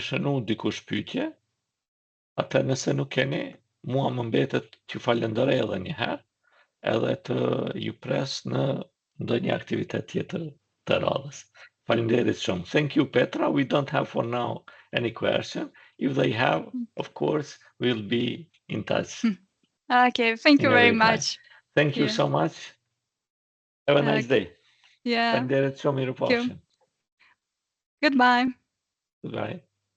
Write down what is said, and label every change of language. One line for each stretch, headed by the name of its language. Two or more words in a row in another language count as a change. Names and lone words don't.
Albanian: shënu dikush pyetje, atë nëse nuk keni, mua më mbetet t'ju falenderoj edhe një herë, edhe të ju pres në ndonjë aktivitet tjetër të radhës. Faleminderit shumë.
English: Thank you, Petra. We don't have for now any question. If they have, of course, we'll be in touch. Okay, thank you very much. Thank you so much. Have a nice day. Yeah.
Albanian: Faleminderit shumë, mirupafshim.
English: Goodbye. Goodbye.